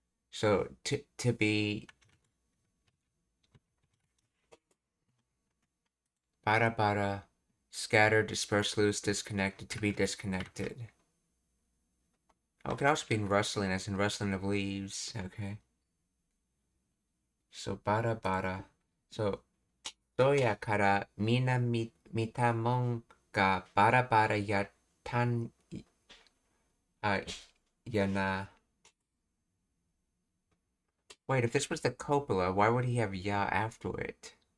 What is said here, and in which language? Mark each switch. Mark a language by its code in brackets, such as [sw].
[en] So to be bada bada, scattered, dispersed, loose, disconnected, to be disconnected. Oh, it could also be in rustling, as in rustling of leaves. Okay. So bada bada. [ja] So どやからみな見たもんがバラバラやったんやな. Wait, if this was the copula, why would he have ya after it?